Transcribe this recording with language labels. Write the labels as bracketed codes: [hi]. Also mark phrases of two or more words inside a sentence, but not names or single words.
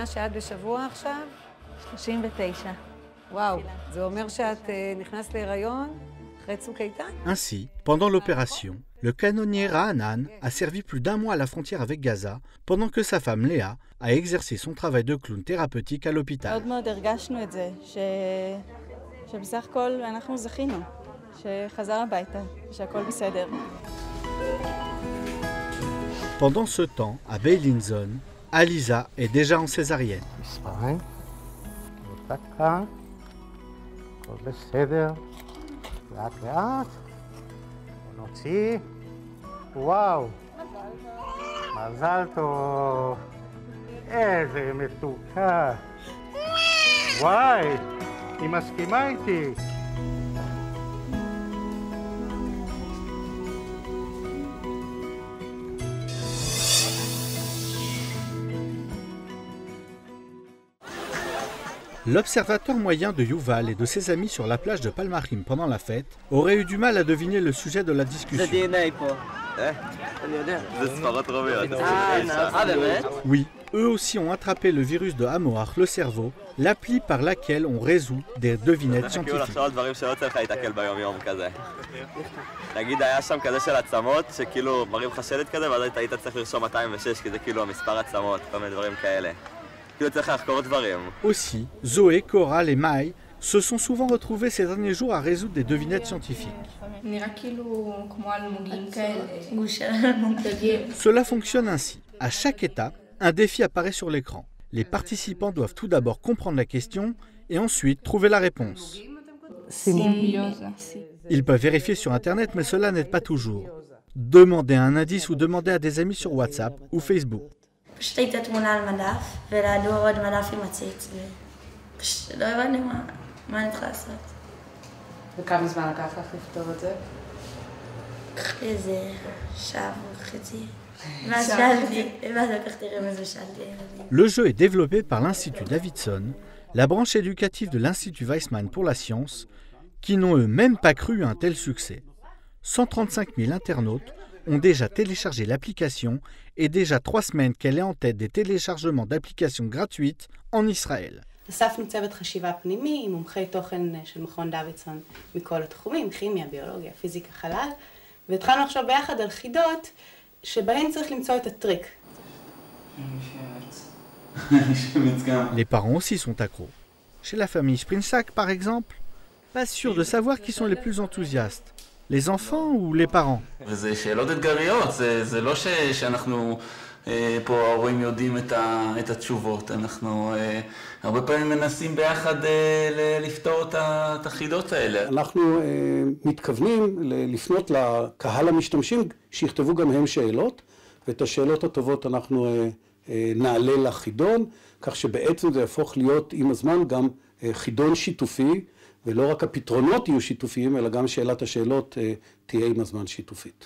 [fr] Ainsi, pendant l'opération, le canonnier Rahanan a servi plus d'1 mois à la frontière avec Gaza, pendant que sa femme Léa a exercé son travail de clown thérapeutique à l'hôpital. Pendant ce temps, à Beilinson, Aliza est déjà en césarienne. [he] הכל בסדר, לאט לאט, נוציא, וואו, מזל טוב, איזה מתוקה, וואי, היא מסכימה איתי. [fr] L'observateur moyen de Yuval et de ses amis sur la plage de Palmachim pendant la fête aurait eu du mal à deviner le sujet de la discussion. Oui, eux aussi ont attrapé le virus de Hamoach, le cerveau, l'appli par laquelle on résout des devinettes scientifiques. [he] נגיד היה שם כזה של עצמות, שכאילו מראים לך שלט כזה, ואז היית צריך לרשום 206, כי זה כאילו המספר עצמות, כל מיני דברים כאלה. [fr] Aussi, Zoé, Coral et Mai se sont souvent retrouvés ces derniers jours à résoudre des devinettes scientifiques. Cela fonctionne ainsi. À chaque étape, un défi apparaît sur l'écran. Les participants doivent tout d'abord comprendre la question et ensuite trouver la réponse. Ils peuvent vérifier sur Internet, mais cela n'aide pas toujours. Demandez un indice ou demandez à des amis sur WhatsApp ou Facebook. [he] פשוט לא הבנתי מה אני צריכה לעשות. וכמה זמן לקח לך לפתור את זה? לקח לי איזה שעה וחצי. ואז שאלתי, ואז לקחתי רמז ושאלתי ילדים. [fr] Le jeu est développé par l'Institut Davidson, la branche éducative de l'Institut Weizmann pour la science, qui n'ont eux même pas cru à un tel succès. 135 000 internautes ont déjà téléchargé l'application et déjà 3 semaines qu'elle est en tête des téléchargements d'applications gratuites en Israël. [he] אספנו צוות חשיבה פנימי עם מומחי תוכן של מכון דוידסון מכל התחומים, כימיה, ביולוגיה, פיזיקה, חלל, והתחלנו לחשוב ביחד על חידות שבהן צריך למצוא את הטריק. [fr] Les parents aussi sont accros. Chez la famille Sprinsack, par exemple, pas sûr de savoir qui sont les plus enthousiastes, les enfants ou les parents. [he] וזה שאלות אתגריות, זה לא שאנחנו פה ההורים יודעים את התשובות, אנחנו הרבה פעמים מנסים ביחד לפתור את החידות האלה. אנחנו מתכוונים לפנות לקהל המשתמשים שיכתבו גם הם שאלות, ואת השאלות הטובות אנחנו נעלה לחידון, כך שבעצם זה יהפוך להיות עם הזמן גם חידון שיתופי, ולא רק הפתרונות יהיו שיתופיים, אלא גם שאלת השאלות תהיה עם הזמן שיתופית.